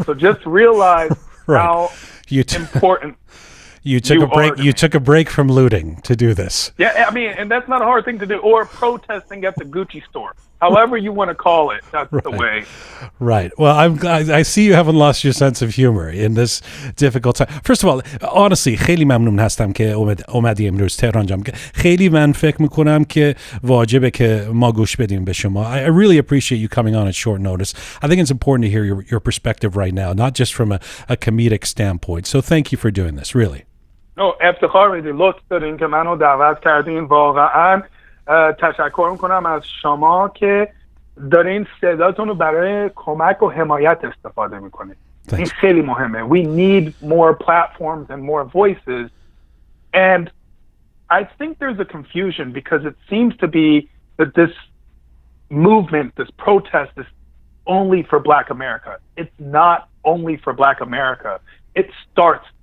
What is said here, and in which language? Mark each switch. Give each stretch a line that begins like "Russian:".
English: So just realize how important You took a break. You took a break from looting to do this. Yeah, I mean, and that's not a hard thing to do. Or protesting at the Gucci store, however you want to call it. That's the way. Right. Well, I'm glad. I see you haven't lost your sense of humor in this difficult time. First of all, honestly,
Persian: خیلی ممنون هستم که اومدی امروز تهران جام. خیلی من فکر میکنم که واجبه که ما گوش بدیم به شما.
English: I really appreciate you coming on at short notice. I think it's important to hear your perspective right now, not just from a comedic standpoint. So thank you for doing this. Really.
Persian: افتخار میدید، لطف دارین که منو دعوت کردین. واقعا تشکر میکنم از شما که دارین صداتون رو برای کمک و حمایت استفاده میکنید. این خیلی مهمه.
English: We need more platforms and more voices. And I think there's a confusion because it seems to be that this movement, this protest is only for Black America. It's not only for Black America. It starts